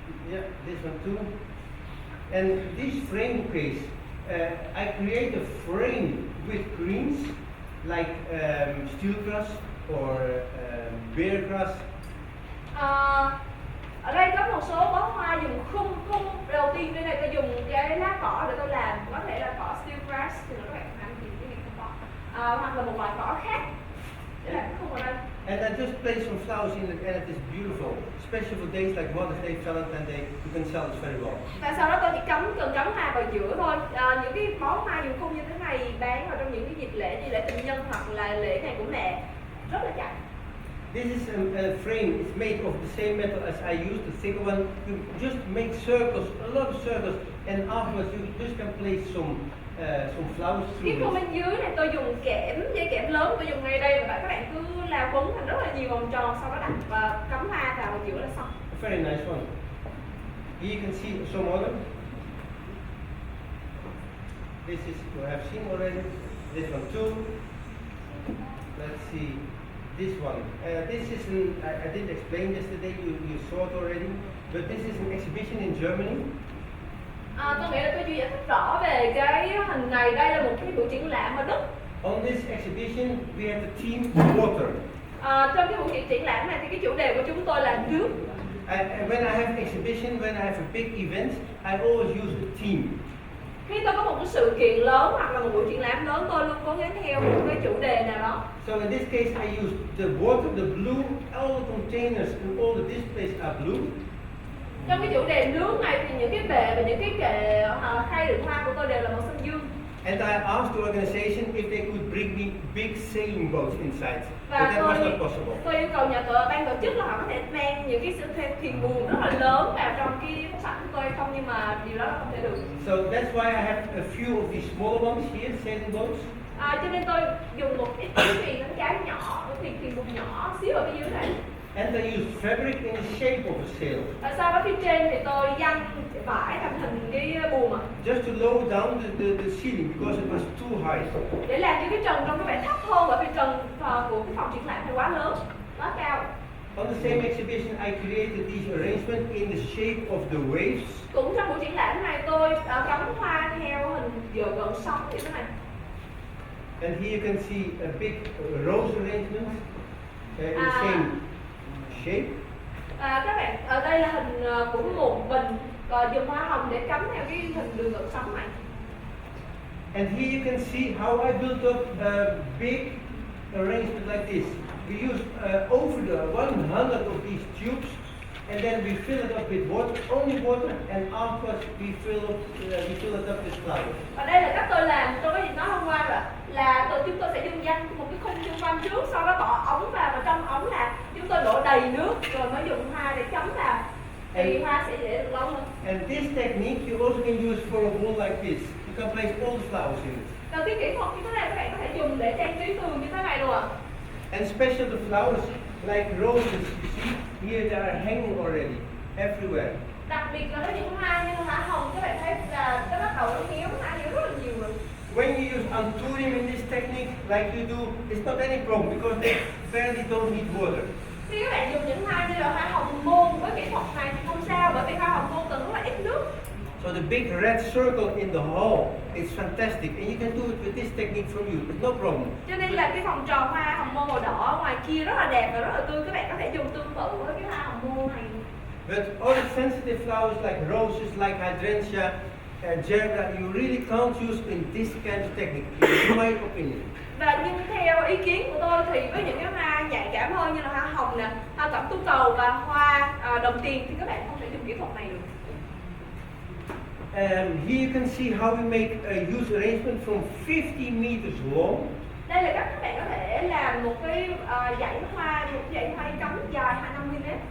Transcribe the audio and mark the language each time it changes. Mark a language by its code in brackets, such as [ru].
[en] Yeah, this one too. And this frame case, I create a frame with greens like steel grass or bear grass. [vi] Ở đây có một số bó hoa dùng khung đầu tiên đây này tôi dùng cái lá cỏ để tôi làm, có thể là cỏ steel grass thì nó các bạn ăn thì cái này không có, hoặc là một loại cỏ khác để làm cái khung ở đây. [en] And I just place some flowers in it and it is beautiful. Especially for days like Mother's Day, Valentine's Day, you can sell it very well. [vi] Và sau đó tôi chỉ cần cắm hoa vào giữa thôi. Những cái bó hoa dùng khung như thế này bán vào trong những cái dịp lễ như lễ tình nhân hoặc là lễ ngày của mẹ rất là chạy. [en] This is a frame. It's made of the same metal as I used, the thicker one. You just make circles, a lot of circles, and afterwards you just can place some flowers [vi] Cái [en] through [vi] khung [en] it. [vi] bên dưới này tôi dùng dây kẽm lớn tôi dùng ngay đây và các bạn cứ lao quấn thành rất là nhiều vòng tròn, sau đó đặt và cắm hoa vào giữa là xong. [en] A very nice one. Here you can see some other. This is you have seen already. This one too. Let's see. This one. This is I didn't explain yesterday. You saw it already. But this is an exhibition in Germany. [vi] Tôi nghĩ là tôi chưa giải thích rõ về cái hình này. Đây là một cái buổi triển lãm ở Đức. [en] On this exhibition, we have the theme water. [vi] Trong cái buổi triển lãm này thì cái chủ đề của chúng tôi là nước. [en] When I have exhibition, when I have a big event, I always use a theme. [vi] Khi tôi có một cái sự kiện lớn hoặc là một buổi triển lãm lớn, tôi luôn cố gắng theo một cái chủ đề nào đó. [en] So in this case, I use the water, the blue, all the containers and all the displays are blue. [vi] Trong cái chủ đề nước này thì những cái bệ và những cái kệ khay đựng hoa của tôi đều là màu xanh dương. [en] And I asked the organization if they could bring me big sailing boats inside, but [vi] Và [en] that was not possible. [vi] tôi yêu cầu ban tổ chức là họ có thể mang những cái thuyền buồm rất là lớn vào trong cái khách sạn của tôi không, nhưng mà điều đó là không thể được. [en] So that's why I have a few of these smaller ones here, sailing boats. [vi] Cho nên tôi dùng một cái thuyền đánh cá nhỏ, cái thuyền buồm nhỏ xíu ở phía dưới này. [en] And I use fabric in the shape of a sail. [vi] Và sau đó phía trên thì tôi dăng vải thành hình cái buồm [en] Just to lower down the ceiling because it was too high. [vi] để làm cho cái trần trong cái vẻ thấp hơn, bởi vì trần của cái phòng triển lãm thì quá lớn, quá cao. [en] On the same exhibition, I created these arrangements in the shape of the waves. [vi] Cũng trong buổi triển lãm này tôi cắm hoa theo hình gợn sóng như thế này. [en] And here you can see a big rose arrangement in the same shape. [vi] Các bạn, ở đây là hình của một bình dùng hoa hồng để cắm theo cái hình đường gợn sóng này. [en] And here you can see how I built up a big arrangement like this. We use over the 100 of these tubes, and then we fill it up with water, only water, and afterwards we fill it up with flowers. [vi] Và đây là cách tôi làm, tôi có gì nói hôm qua rồi, là chúng tôi sẽ dùng dăng một cái khung xung quanh trước, sau đó bỏ ống vào, và trong ống là chúng tôi đổ đầy nước rồi mới dùng hoa để cắm vào, thì hoa sẽ để được lâu hơn. [en] And this technique you also can use for a wall like this. You can place all the flowers in it. [vi] Và cái kỹ thuật như thế này các bạn có thể dùng để trang trí tường như thế này luôn ạ. [en] And special the flowers like roses, you see, here they are hanging already, everywhere. [vi] Đặc biệt là với những hoa như hoa hồng, các bạn thấy là nó bắt đầu nó héo, hoa héo rất là nhiều rồi. [en] When you use anthurium in this technique, like you do, it's not any problem because they barely don't need water. [vi] Khi các bạn dùng những hoa như là hoa hồng môn với kỹ thuật này thì không sao, bởi vì hoa hồng môn cần rất là ít nước. [en] So the big red circle in the hall is fantastic, and you can do it with this technique from you. It's no problem. [vi] Cho nên là cái vòng tròn hoa hồng môn màu đỏ ở ngoài kia rất là đẹp và rất là tươi, các bạn có thể dùng tương tự với cái hoa hồng môn này. [en] But all the sensitive flowers like roses, like hydrangea, gerda, you really can't use in this kind of technique, in my opinion. [vi] Và nhưng theo ý kiến của tôi thì với những cái hoa nhạy cảm hơn như là hoa hồng nè, hoa cẩm tú cầu và hoa đồng tiền thì các bạn không thể dùng kỹ thuật này được. [en] Here you can see how we make a huge arrangement from 50 meters long. [vi] Đây là cách các bạn có thể làm một cái dãy hoa cắm dài 25 mm.